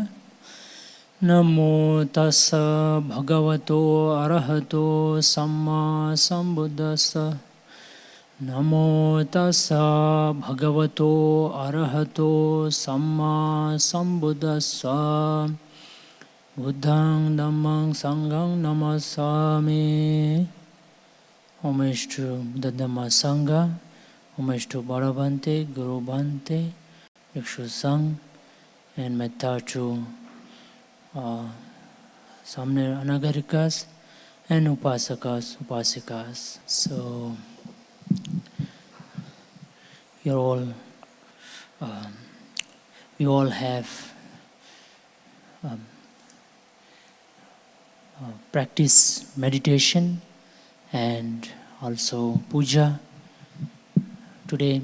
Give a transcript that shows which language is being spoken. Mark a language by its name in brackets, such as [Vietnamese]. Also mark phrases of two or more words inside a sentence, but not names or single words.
[Pali] Namo tassa bhagavato arahato samma sambuddhassa. Namo tassa bhagavato arahato samma sambuddhassa. Buddhang dhammang sanghang namasami. [English] Homage to the Dhamma Sangha, homage to Bada Bhante, Guru Bhante, Bhikkhu Sangh, and metta to Samne Anagarikas and Upasakas, Upasikas. So, you're all, we all have practice meditation and also puja today.